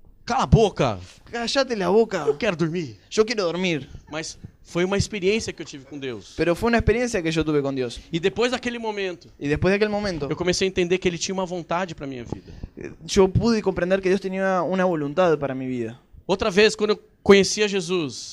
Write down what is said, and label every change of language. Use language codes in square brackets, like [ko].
[pt] cala a boca, [es] cállate la boca, [pt] eu quero dormir. [es] yo quiero dormir. [pt] Mas foi uma experiência que eu tive com Deus. [es] Pero fue una experiencia que yo tuve con Dios. [pt] E depois daquele momento, [es] Y después de aquel momento, [pt] eu comecei a entender que Ele tinha uma vontade para minha vida. [es] yo pude comprender que Dios tenía una voluntad para mi vida. [pt] Outra vez, quando eu conhecia Jesus,